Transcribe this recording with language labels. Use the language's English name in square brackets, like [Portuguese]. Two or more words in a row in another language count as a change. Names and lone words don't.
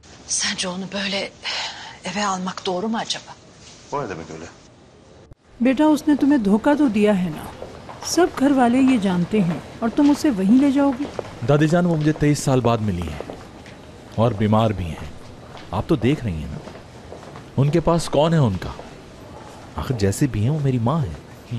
[Turkish] Sence onu böyle eve almak doğru mu acaba? O ne demek öyle? [Hindi] बेटा उसने तुम्हें धोखा तो दिया है ना, सब घर वाले ये जानते हैं और तुम उसे वहीं ले जाओगे। दादी जान वो मुझे 23 साल बाद मिली हैं और बीमार भी हैं। आप तो देख रही हैं ना, उनके पास कौन है उनका? आखिर जैसे भी हैं वो मेरी माँ है।